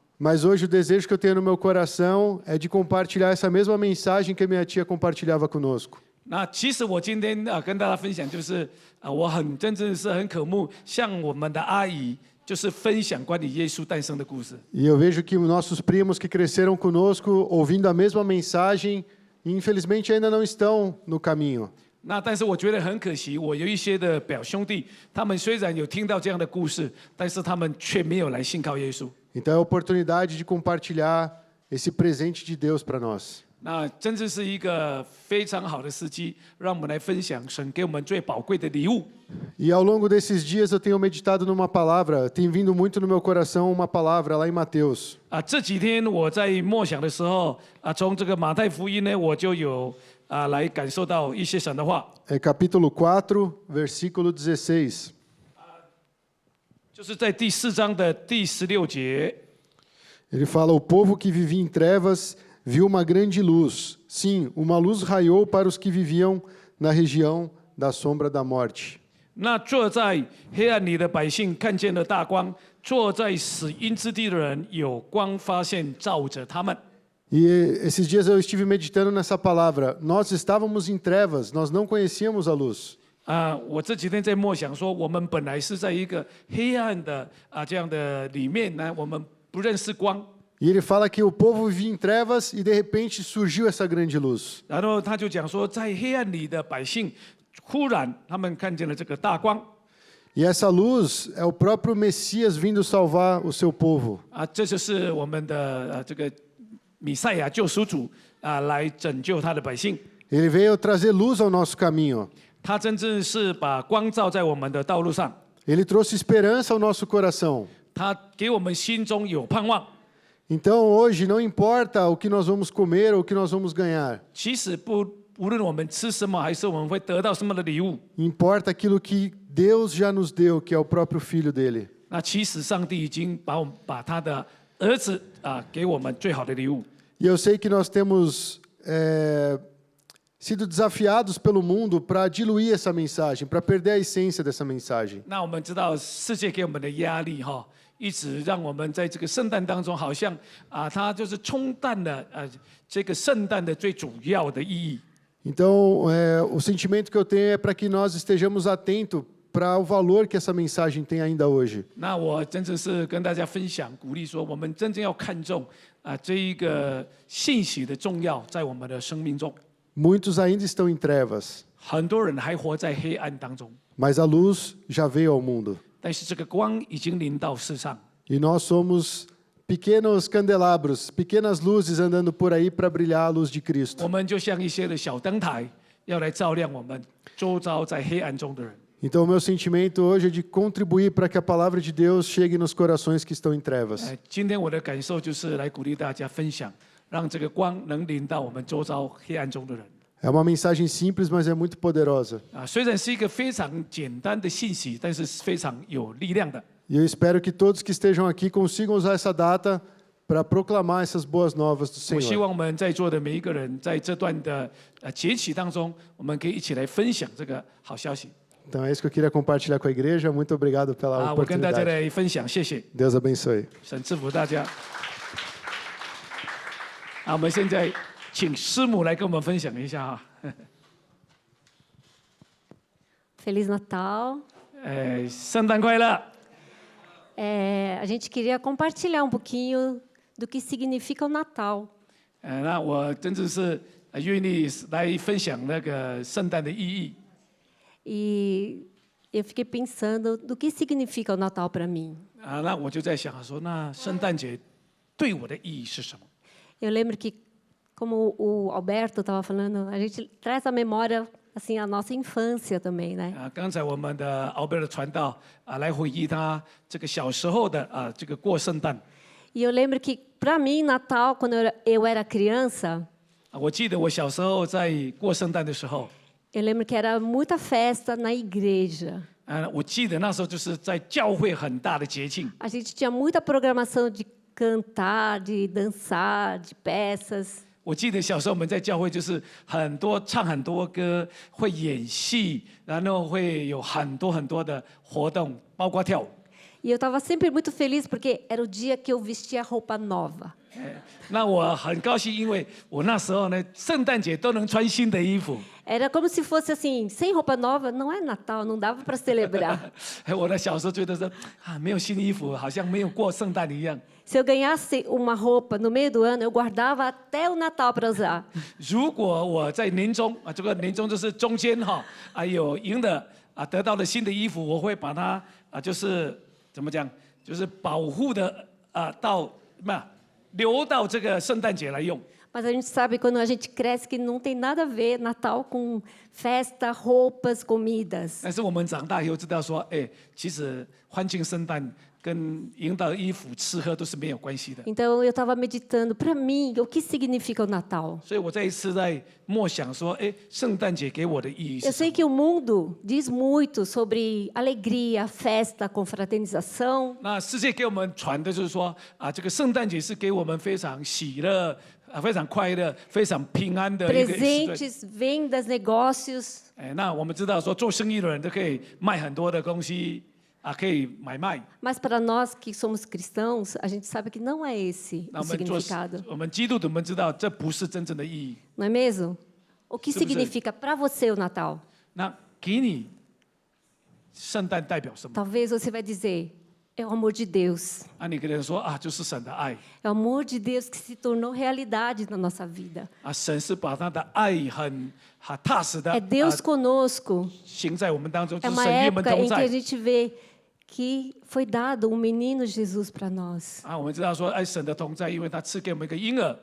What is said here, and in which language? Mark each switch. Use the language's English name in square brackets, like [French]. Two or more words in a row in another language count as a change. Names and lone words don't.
[Portuguese] Mas hoje o desejo que eu tenho no meu coração é de compartilhar essa mesma mensagem que a minha tia compartilhava conosco. [Chinese] 那其实我今天跟大家分享，就是我真的是很渴慕，像我们的阿姨，就是分享关于耶稣诞生的故事。 [Portuguese] E eu vejo que nossos primos que cresceram conosco, ouvindo a mesma mensagem, infelizmente ainda não estão no caminho. [Chinese] 那但是我觉得很可惜，我有一些的表兄弟，他们虽然有听到这样的故事，但是他们却没有来信靠耶稣。 [Portuguese] Então é a oportunidade de compartilhar esse presente de Deus para nós. [Chinese] 那真的是一个非常好的时机，让我们来分享神给我们最宝贵的礼物。 [Portuguese] E ao longo desses dias eu tenho meditado numa palavra, tem vindo muito no meu coração uma palavra lá em Mateus. [Chinese] 这几天我在默想的时候，从这个马太福音呢，我就有来感受到一些神的话。 [Portuguese] É capítulo 4, versículo 16. [Chinese] 就是在第4章的第16节。 [Portuguese] Ele fala: o povo que vivia em trevas viu uma grande luz. Sim, uma luz raiou para os que viviam na região da sombra da morte. [Chinese] 那坐在黑暗里的百姓看见了大光，坐在死荫之地的人有光发现照着他们。 [Portuguese] E esses dias eu estive meditando nessa palavra. Nós estávamos em trevas, nós não conhecíamos a luz. [Chinese] 我这几天在默想说，我们本来是在一个黑暗的这样的里面呢，我们不认识光。 [Portuguese] E ele fala que o povo vivia em trevas e de repente surgiu essa grande luz. [Chinese] 然后他就讲说，在黑暗里的百姓，忽然他们看见了这个大光。 [Portuguese] E essa luz é o próprio Messias vindo salvar o seu povo. [Chinese] 这就是我们的这个弥赛亚救赎主来拯救他的百姓。 [Portuguese] Ele veio trazer luz ao nosso caminho. [Chinese] 他真正是把光照在我们的道路上， [Portuguese] Ele trouxe esperança ao nosso coração. [Chinese] 他给我们心中有盼望。 [Portuguese] Então hoje não importa o que nós vamos comer ou o que nós vamos ganhar. [Chinese] 其实无论我们吃什么，还是我们会得到什么的礼物， [Portuguese] Importa aquilo que Deus já nos deu, que é o próprio Filho dele. [Chinese] 那其实上帝已经把他的儿子给我们最好的礼物。 [Portuguese] E eu sei que nós temos sido desafiados pelo mundo para diluir essa mensagem, para perder a essência dessa mensagem. [Chinese] 那我们知道世界给我们的压力一直让我们在这个圣诞当中，好像它就是冲淡了这个圣诞的最主要的意义。 [Portuguese] Então, o sentimento que eu tenho é para que nós estejamos atentos para o valor que essa mensagem tem ainda hoje. [Chinese] 那我真的是跟大家分享，鼓励说，我们真正要看重这一个信息的重要，在我们的生命中。 [Portuguese] Muitos ainda estão em trevas, [Chinese] 很多人还活在黑暗当中， [Portuguese] mas a luz já veio ao mundo. [Chinese] 但是这个光已经临到世上。 [Portuguese] E nós somos pequenos candelabros, pequenas luzes andando por aí para brilhar a luz de Cristo. [Chinese] 我们就像一些的小灯台，要来照亮我们周遭在黑暗中的人。 [Portuguese] Então, o meu sentimento hoje é de contribuir para que a palavra de Deus chegue nos corações que estão em trevas. [Chinese] 今天我的感受就是来鼓励大家分享，让这个光能临到我们周遭黑暗中的人。 [Portuguese] É uma mensagem simples, mas é muito poderosa. [Chinese] 虽然是一个非常简单的信息，但是非常有力量的。 [Portuguese] E eu espero que todos que estejam aqui consigam usar essa data para proclamar essas boas novas do [Chinese] 我希 [Portuguese] Senhor. [Chinese] 望我们在座的每一个人，在这段的节期当中，我们可以一起来分享这个好消息。 [Portuguese] Então é isso que eu queria compartilhar com a igreja. Muito obrigado pela [Chinese] 我跟大家 [Portuguese] oportunidade. [Chinese] 来分享，谢谢， [Portuguese] Deus abençoe. [Chinese] 神赐福大家。我们现在请师母来跟我们分享一下 [Portuguese] Feliz Natal. [Chinese] 圣诞快乐。 [Portuguese] A gente queria compartilhar um pouquinho do que significa o Natal. [Chinese] 那我真的是愿意来分享那个圣诞的意义。 [Portuguese] E eu fiquei pensando do que significa o Natal para mim. [Chinese] 那我就在想说，那圣诞节对我的意义是什么？ [Portuguese] Eu lembro que, como o Alberto estava falando, a gente traz à memória assim a nossa infância também, né? [Chinese] 刚才我们的奥贝尔传道来回忆他这个小时候的这个过圣诞。 [Portuguese] E eu lembro que, para mim, Natal, quando eu era criança, [Chinese] 我记得我小时候在过圣诞的时候， [Portuguese] eu lembro que era muita festa na igreja. [Chinese] 我记得那时候就是在教会很大的节庆， [Portuguese] A gente tinha muita programação de cantar, de dançar, de peças. [Chinese] 我记得小时候我们在教会就是唱很多歌，会演戏，然后会有很多的活动，包括跳舞。 [Portuguese] E eu estava sempre muito feliz porque era o dia que eu vestia roupa nova. [Chinese] 那我很高兴，因为我那时候呢，圣诞节都能穿新的衣服。 [Portuguese] Era como se fosse assim, sem roupa nova não é Natal, não dava para celebrar. [Chinese] 我的小时候觉得说没有新衣服，好像没有过圣诞一样。 [Portuguese] Se eu ganhasse uma roupa no meio do ano, eu guardava até o Natal para usar. [Chinese] 如果我在年终这个年终就是中间有赢的得到了新的衣服，我会把它就是怎么讲，就是保护的到留到这个圣诞节来用。 [Portuguese] Mas a gente sabe quando a gente cresce que não tem nada a ver Natal com festa, roupas, comidas. [Chinese] 但是我们长大以后知道说，其实欢庆圣诞跟赢得衣服、吃喝都是没有关系的。 [Portuguese] Então eu estava meditando, para mim, o que significa o Natal? [Chinese] 所以我这一次在默想说，圣诞节给我的意义 [Portuguese] Eu [Chinese] 是什 [Portuguese] sei [Chinese] 么？ [Portuguese] que o mundo diz muito sobre alegria, festa, confraternização. [Chinese] 那世界给我们传的就是说，这个圣诞节是给我们非常喜乐、非常快乐、非常平安的一个时段。 [Portuguese] Presentes, vendas, negócios. [Chinese] 那我们知道说，做生意的人都可以卖很多的东西，可以买卖。 [Portuguese] Mas para nós que somos cristãos, a gente sabe que não é esse [Chinese] 那 [Portuguese] o [Chinese] 我们做 [Portuguese] significado. [Chinese] 我们基督徒，我们知道这不是真正的意义。 [Portuguese] Não é mesmo? O que Sobre significa para você o Natal? [Chinese] 那给你，圣诞代表什么？ [Portuguese] Talvez você vai dizer, é o amor de Deus. [Chinese] 你跟人说就是神的爱 [Portuguese] É o amor de Deus que se tornou realidade na nossa vida. [Chinese] 神是把他的爱很踏实的 [Portuguese] É Deus conosco. [Chinese] 行在我们当中，就 [Portuguese] É [Chinese] 是 [Portuguese] uma [Chinese] 神与我们 [Portuguese] época [Chinese] 同 [Portuguese] em que [Chinese] 在 [Portuguese] a gente vê que foi dado um menino Jesus para nós. [Chinese] 我们知道说，神的同在，因为他赐给我们一个婴儿